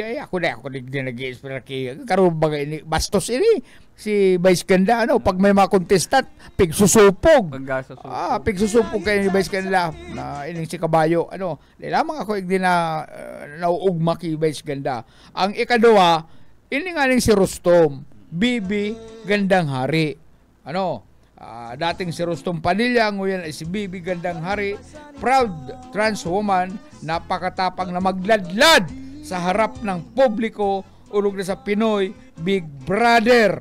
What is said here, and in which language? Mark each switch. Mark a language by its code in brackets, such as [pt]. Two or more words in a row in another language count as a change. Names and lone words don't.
[bik] Ako din nag-i-inspire karon bagay ini bastos ini si Vice Ganda pag may mga contestant pigsusupog. Pigsusupog kay ni Vice Ganda na ining si Kabayo di lamang ako igdi na nauugma kay Vice Ganda. Ang ikaduwa ini nga ning si Rostom Bibi Gandang Hari. [tl] Dating si Rostom Padilla, ngayon ay si Bibi Gandang Hari, [en] proud trans woman, [tl] napakatapang na magladlad sa harap ng publiko, ulog na sa Pinoy Big Brother.